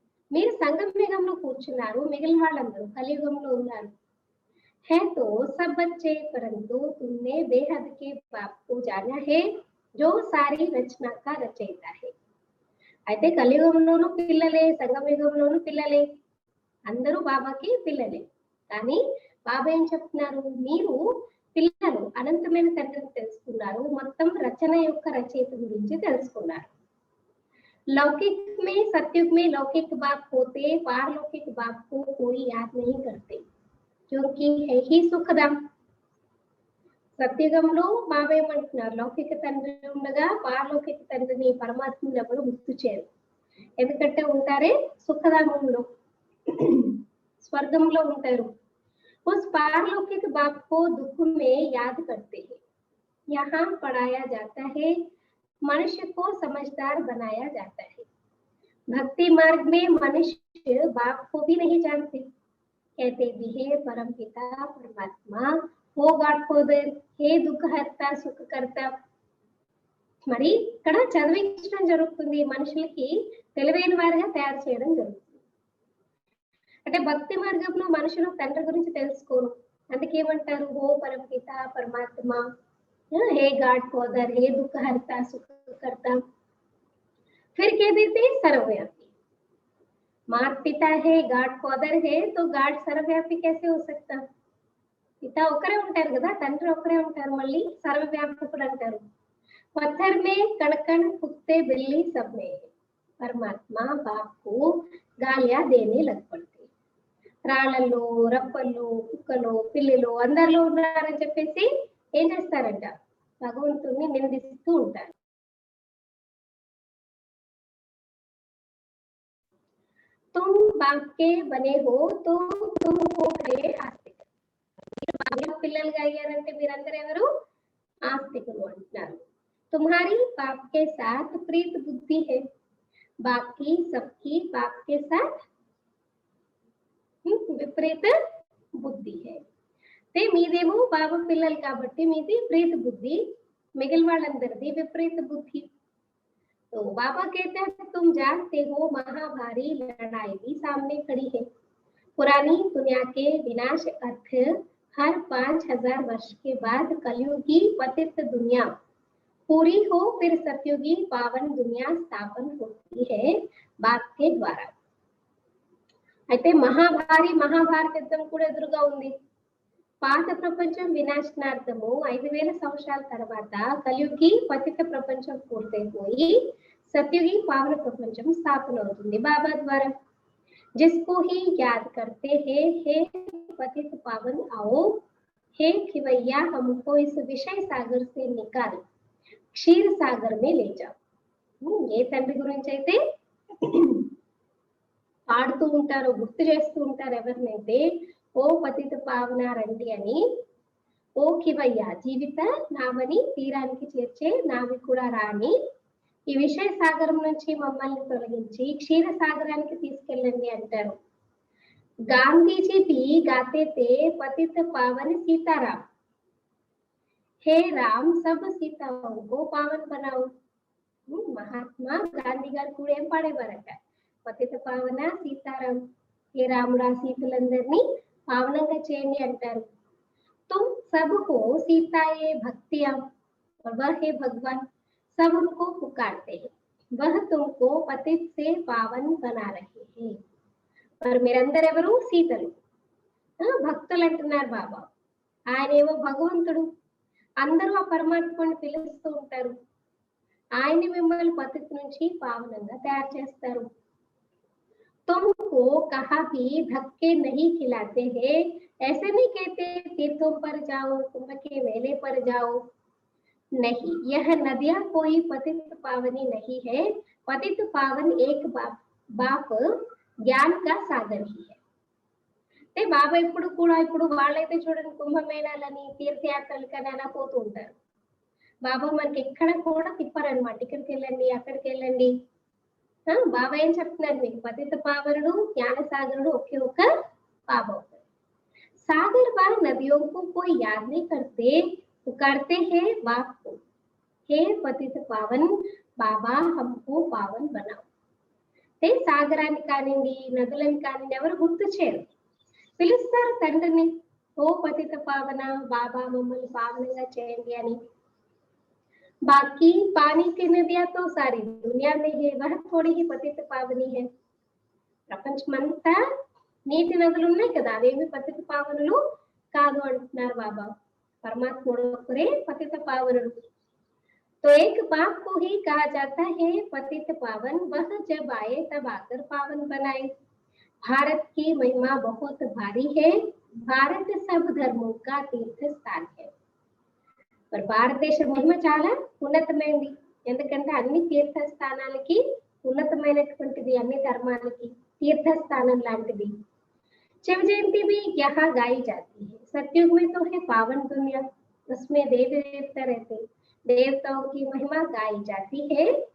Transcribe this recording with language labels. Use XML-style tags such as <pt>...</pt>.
<te>మీరు సంగమయుగంలో కూర్చున్నారు, మిగిలిన వాళ్ళందరూ కలియుగంలో ఉన్నారు.</te> <hi>है तो सब बच्चे, परंतु तुमने बेहद के बाप को जाना है जो सारी रचना का रचयिता है.</hi> <te>అయితే కలియుగంలోనూ పిల్లలే, సంగమయుగంలోనూ పిల్లలే, అందరూ బాబాకి పిల్లలే. కానీ బాబా ఏం చెప్తున్నారు? మీరు పిల్లలు, అనంతమైన తండ్రిని తెలుసుకున్నారు, మొత్తం రచన యొక్క రచయిత గురించి తెలుసుకున్నారు.</te> <hi>लौकिक में सत्युग में लौकिक बाप होते, पारलौकिक बाप को कोई याद नहीं करते क्योंकि है ही सुखदाम.</hi> <te>సత్యుగంలో బాబా ఏమంటున్నారు? లౌకిక తండ్రి ఉండగా పారలౌకిక తండ్రిని, పరమాత్మని ఎవరు గుర్తు చేయరు, ఎందుకంటే ఉంటారే సుఖధామంలో, స్వర్గంలో ఉంటారు.</te> <hi>उस पारलौकिक बाप को दुख में याद करते हैं. यहाँ पढ़ाया जाता है, मनुष्य को समझदार बनाया जाता है. भक्ति मार्ग में मनुष्य बाप को भी नहीं जानते, कहते भी है परम पिता परमात्मा, वो गॉड फादर, हे దుఃఖహర్త సుఖకర్త.</hi> <te>మరి ఇక్కడ చదివించడం జరుగుతుంది, మనుషులకి తెలివైన వారిగా తయారు చేయడం జరుగుతుంది. అంటే భక్తి మార్గంలో మనుషులు తండ్రి గురించి తెలుసుకోరు, అందుకేమంటారు? ఓ పరం పిత పరమాత్మ,</te> <hi>हे गॉड फादर, हे दुःखहर्ता सुखकर्ता. फिर कह देते सर्वव्यापी. माता पिता है, गॉड फादर है, तो गॉड सर्वव्यापी कैसे हो सकता?</hi> <te>పితా ఒకరే ఉంటారు కదా, తండ్రి ఒకరే ఉంటారు, మళ్ళీ సర్వవ్యాపకుడు అంటారు.</te> <hi>पत्थर में कण कण कुत्ते बिल्ली सब में परमात्मा बाप को गालियां देने लग पड़ते.</hi> <te>రాళ్ళల్లో, రప్పల్లో, కుక్కలో, పిల్లిలో అందరిలో ఉన్నారని చెప్పేసి ఏం చేస్తారంట? భగవంతుణ్ణి నిందిస్తూ ఉంటారు.</te> <hi>तुम बाप के बने हो तो तुमको है आस्तिक.</hi> <te>పిల్లలుగా అయ్యారంటే మీరందరూ ఎవరు? ఆస్తికులు అంటున్నారు.</te> <hi>तुम्हारी बाप के साथ प्रीत बुद्धि है, बाकी सबकी बाप के साथ విపరీత బుద్ధి है.</hi> <te>మీదేమో బాబా పిల్లలు కాబట్టి మీది ప్రీత బుద్ధి, మిగిలిన వాళ్ళందరిది విపరీత బుద్ధి.</te> <hi>तो बाबा कहते हैं तुम जानते हो महाभारी लड़ाई भी सामने खड़ी है. पुरानी दुनिया के विनाश अर्थ हर 5000 वर्ष के बाद कलयुगी पतित दुनिया पूरी हो, फिर सतयुगी पावन दुनिया स्थापन होती है बाप के द्वारा.</hi> <te>అయితే మహాభారత యుద్ధం కూడా ఎదురుగా ఉంది. పాత ప్రపంచం వినాశనార్థము 5000 సంవత్సరాల తర్వాత కలియుగి పతిత ప్రపంచం పూర్తయిపోయి సత్యుగి పావన ప్రపంచం స్థాపన అవుతుంది బాబా ద్వారా.</te> <hi>जिसको ही याद करते हैं, हे पतित पावन आओ, हे खिवैया हमको इस विषय सागर से निकाल, क्षीर सागर में ले जाओ.</hi> <te>ఏ తండ్రి గురించి అయితే పాడుతూ ఉంటారో, గుర్తు చేస్తూ ఉంటారు ఎవరినైతే, ఓ పతిత పావన రండి అని, ఓ కివయ్య జీవిత నావని తీరానికి చేర్చే నావికుడా రాని, ఈ విషయ సాగరం నుంచి మమ్మల్ని తొలగించి క్షీర సాగరానికి తీసుకెళ్ళండి అంటారు.</te> <hi>గాంధీజీ भी गाते थे पतित पावन सीताराम, हे राम सब सीताओं को पावन बनाओ.</hi> <te>మహాత్మా గాంధీ గారు కూడా ఏం పాడేవారట? పతిత పావన సీతారాం, హే రాముడా సీతలందరినీ పావనంగా చేయండి అంటారు.</te> <hi>तुम सबको सीताए भक्तियां और वह है भगवान, सब उनको पुकारते हैं. वह तुमको पतित से पावन बना रहे हैं।</hi> <te>మరి మీరందరూ ఎవరు? సీతలు. భక్తులు అంటున్నారు బాబా. ఆయనేమో భగవంతుడు. అందరూ ఆ పరమాత్మని పిలుస్తూ ఉంటారు. ఆయన మిమ్మల్ని పతిత్ నుంచి పావనంగా తయారు చేస్తారు.</te> <hi>तुमको कहा भी धक्के नहीं खिलाते हैं, ऐसे नहीं कहते तीर्थों पर जाओ, कुंभ के मेले पर जाओ। नहीं, यह नदियां कोई पतित पावनी नहीं है। पतित पावन एक बाप ज्ञान का सागर ही है।</hi> <te>అంటే బాబా ఇప్పుడు వాళ్ళైతే చూడండి కుంభమేళాలని తీర్థయాత్రలకని అలా పోతూ ఉంటారు. బాబా మనకి ఎక్కడ కూడా తిప్పారనమాట. ఇక్కడికి వెళ్ళండి, అక్కడికి వెళ్ళండి. బాబా ఏం చెప్తున్నారు మీకు? పతిత పావనుడు జ్ఞానసాగరుడు ఒకే ఒక బాబా.</te> <hi>सागर बार नदियों को कोई याद नहीं करते, पुकारते हैं बाप को, हे पतित पावन बाबा हमको पावन बनाओ.</hi> <te>అంటే సాగరాన్ని కానివ్వండి, నదులని కానివ్వండి ఎవరు గుర్తు చేయరు, పిలుస్తారు తండ్రిని, ఓ పతిత పావన బాబా మమ్మల్ని పావనంగా చేయండి అని.</te> <hi>बाकी पानी की नदियां तो सारी दुनिया में है, वह थोड़ी ही पतित पावनी है.</hi> <te>ప్రపంచమంతా నీటి నదులు ఉన్నాయి కదా, అవేమి పతిత పావనులు కాదు అంటున్నారు బాబా. పరమాత్ముడు ఒక్కరే పతిత పావనుడు.</te> <hi>तो एक बाप को ही कहा जाता है पतित पावन, वह जब आए तब आकर पावन बनाए. भारत की महिमा बहुत भारी है, भारत सब धर्मों का तीर्थ स्थान है.</hi> <te>మరి భారతదేశ మహిమ చాలా ఉన్నతమైనది, ఎందుకంటే అన్ని తీర్థస్థానాలకి ఉన్నతమైనటువంటిది, అన్ని ధర్మాలకి తీర్థస్థానం లాంటిది.</te> <hi>शिव जयंती भी यहाँ गाई जाती है. सतयुग में तो है पावन दुनिया, उसमें देवी देवता रहते, देवताओं की महिमा गाई जाती है.</hi>